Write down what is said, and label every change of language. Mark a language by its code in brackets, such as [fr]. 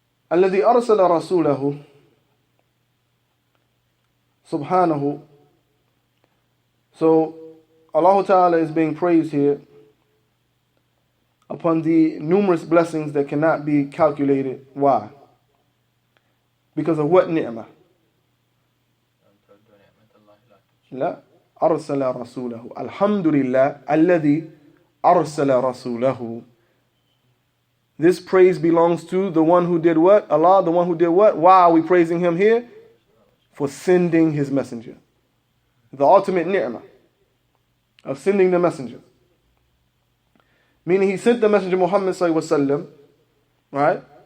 [ar] الذي أرسل رسوله subhanahu. [en] So Allah Ta'ala is being praised here upon the numerous blessings that cannot be calculated. Why? Because of what ni'mah? [ar] لا أرسل رسوله الحمد لله الذي أرسل رسوله. [en] This praise belongs to the one who did what? Allah, the one who did what? Why are we praising him here? For sending his messenger. The ultimate ni'mah of sending the messenger. Meaning he sent the messenger Muhammad sallallahu alaihi wasallam, right?